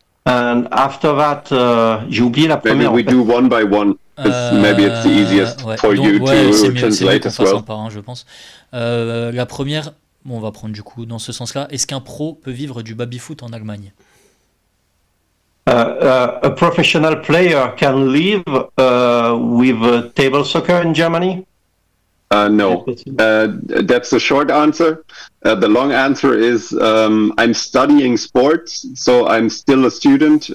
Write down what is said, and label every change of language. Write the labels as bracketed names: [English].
[English] And after that, [French] j'ai oublié la première. [English] Maybe we do one by one. Maybe it's the easiest for you to translate as well. [French] Par un, je pense. La première, on va prendre du coup dans ce sens-là. Est-ce qu'un pro peut vivre du baby-foot en Allemagne? [English] A professional player can live with table soccer in Germany? No. That's the short answer. The long answer is I'm studying sports, so I'm still a student.